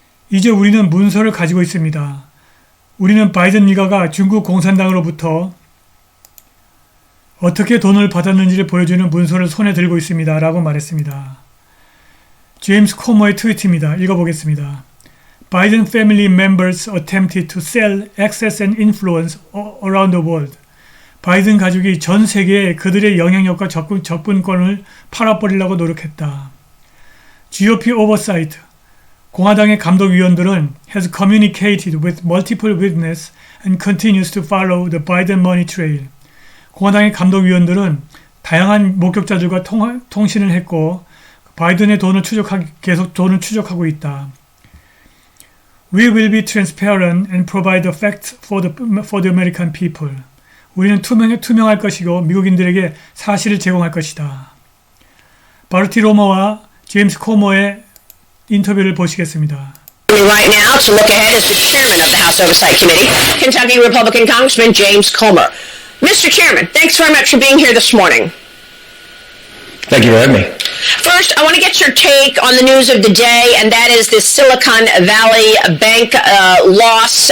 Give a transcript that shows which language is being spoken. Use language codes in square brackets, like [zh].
[ko] 이제 우리는 문서를 가지고 있습니다. 우리는 바이든 일가가 중국 공산당으로부터 어떻게 돈을 받았는지를 보여주는 문서를 손에 들고 있습니다. 라고 말했습니다. 제임스 코머의 트위트입니다. 읽어보겠습니다. [en] Biden family members attempted to sell access and influence around the world. [ko] 바이든 가족이 전 세계에 그들의 영향력과 접근권을 팔아버리려고 노력했다. [en] GOP oversight, [ko] 공화당의 감독위원들은 [en] has communicated with multiple witnesses and continues to follow the Biden money trail. [ko] 공화당의 감독위원들은 다양한 목격자들과 통신을 했고 바이든의 계속 돈을 추적하고 있다. [en] We will be transparent and provide the facts for the American people. [ko] 우리는 투명할 것이고 미국인들에게 사실을 제공할 것이다. 바르티 로머와 제임스 코머의 인터뷰를 보시겠습니다. [en] Right now to look ahead is the chairman of the House Oversight Committee, Kentucky Republican Congressman James Comer. Mr. Chairman, thanks very much for being here this morning. Thank you for having me. First, I want to get your take on the news of the day, and that is this Silicon Valley Bank loss.